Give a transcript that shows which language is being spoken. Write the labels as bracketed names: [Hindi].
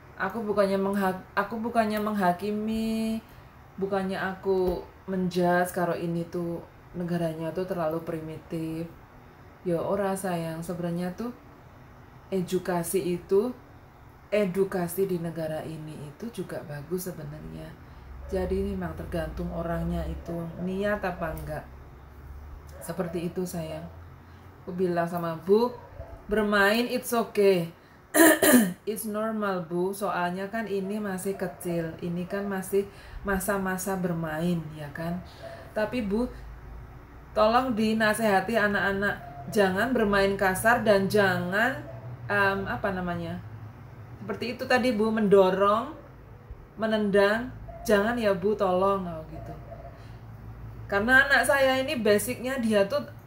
[Indonesian] Aku bukannya menghakimi, bukannya aku menjudge kalau ini tuh negaranya tuh terlalu primitif. Ya ora sayang, sebenarnya tuh edukasi di negara ini itu juga bagus sebenarnya. Jadi memang tergantung orangnya itu niat apa enggak. Seperti itu sayang. Aku bilang sama Bu, bermain [English] it's okay. It's normal [Indonesian] bu, soalnya kan ini masih kecil, ini kan masih masa-masa bermain ya kan. Tapi Bu, tolong dinasehati anak-anak, jangan bermain kasar dan jangan seperti itu tadi Bu, mendorong, menendang, jangan ya Bu, tolong gitu. Karena anak saya ini basicnya dia tuh